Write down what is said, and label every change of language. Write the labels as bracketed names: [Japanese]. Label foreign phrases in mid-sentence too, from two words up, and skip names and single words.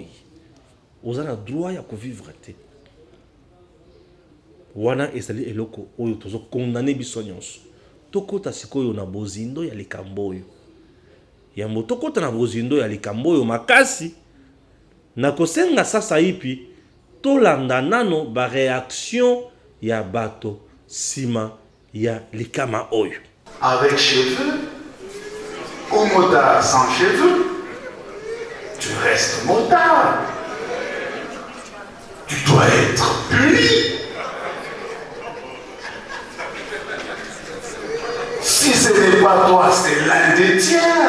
[Lingala] Oza na droit ya kovivre te. Wana ezali eloko oyo tozo condamner biso nyonso. Tokota sikoyo na bozindo ya likambo oyo. Yambo tokota na bozindo ya likambo oyo makasi. Na kosenga sasa ipi tolanda nano ba réaction ya bato sima ya likama oyo. [French] Avec cheveux ou motard sans cheveux, tu restes motard. Tu dois être puni. Si ce n'est pas toi, c'est l'un des tiens.